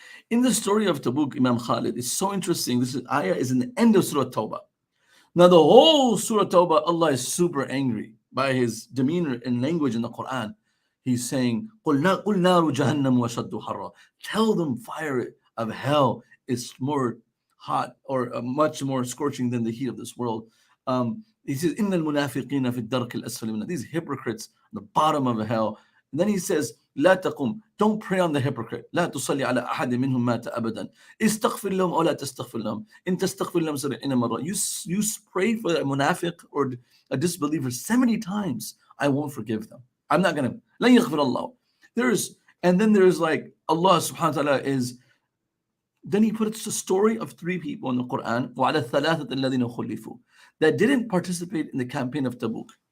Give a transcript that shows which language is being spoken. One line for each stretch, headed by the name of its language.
English: In the story of Tabuk, Imam Khalid, it's so interesting. This ayah is in the end of Surah Tawbah. Now, the whole Surah Tawbah, Allah is super angry by his demeanor and language in the Quran. He's saying,
Arabic: قُلْ نَارُ جَهَنَّمُ وَشَدُّ حَرًّا.
English: Tell them fire of hell is more hot or much more scorching than the heat of this world. He says,
Arabic: إِنَّ الْمُنَافِقِينَ فِي الدَّرْكِ الْأَسْفَلِ مِنَ.
English: These hypocrites, the bottom of hell. And then he says,
Arabic: لا تقم.
English: Don't pray on the hypocrite.
Arabic: لا تصلي على أحد منهم مات أبدا. استغفر لهم أو لا تستغفر لهم. إن تستغفر لهم 70 مرة.
English: You pray for a munafiq or a disbeliever 70 times. I won't forgive them. I'm not going to.
Arabic: لن يغفر الله.
English: And then there's like Allah subhanahu wa ta'ala is. Then he puts the story of 3 people in the Quran,
Arabic: وَعَلَى الثَّلَاثَةِ الَّذِينَ خُلِّفُوا,
English: that didn't participate in the campaign of Tabuk.